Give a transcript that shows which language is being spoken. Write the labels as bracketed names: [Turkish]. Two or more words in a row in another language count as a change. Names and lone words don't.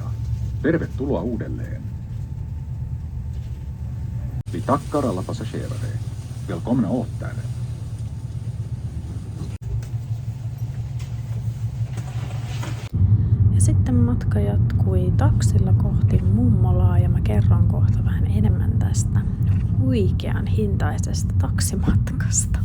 [Finnish] Tervetuloa uudelleen. [Swedish] Vi tackar alla passagerare. Välkomna åter. [Finnish] Ja sitten matka jatkui taksilla kohti mummolaa ja mä kerron kohta vähän enemmän tästä huikean hintaisesta taksimatkasta.